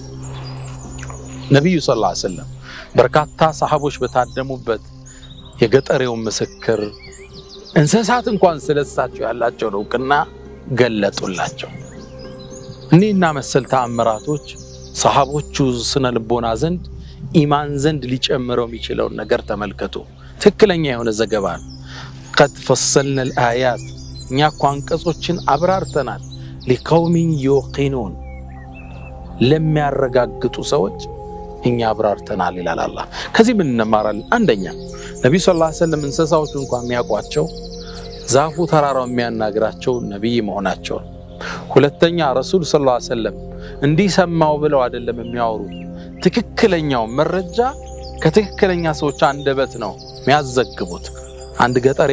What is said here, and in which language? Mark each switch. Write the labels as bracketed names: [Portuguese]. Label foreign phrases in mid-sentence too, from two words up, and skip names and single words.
[Amharic] ነብዩ [Arabic] صلى الله عليه وسلم [Amharic] በርካታ ሰሃቦች በታደሙበት የገጠሬው ምስክር እንስሳት እንኳን ስለሳቸው ያላቸው እውቅና ገለጡላቸው። እኒህና መሰል ተአምራቶች ሰሃቦቹ ስነ ልቦና ዘንድ ኢማን ዘንድ ሊጨምረው የሚችለውን ነገር ተመልከቱ። ትክክለኛ የሆነ ዘገባ ነው። [Arabic] قد فصلنا الآيات [Amharic] እኛ እኮ አንቀጾችን አብራርተናል [Arabic] لقوم يوقنون [Amharic] ለሚያረጋግጡ ሰዎች እኛ አብራርተናል ይላል አላህ። ከዚህ ምን እንማራለን? አንደኛ ነብዩ [Arabic] صلى الله عليه وسلم [Amharic] እንስሳዎቹ እንኳን የሚያውቋቸው ዛፉ ተራራው የሚያናግራቸው ነብይ መሆናቸው። ሁለተኛ ረሱል [Arabic] صلى الله عليه وسلم [Amharic] እንዲሰማው ብለው አይደለም የሚያወሩት፣ ትክክለኛው መረጃ ከትክክለኛ ሰዎች አንደበት ነው የሚያዘግቡት። አንድ ገጠር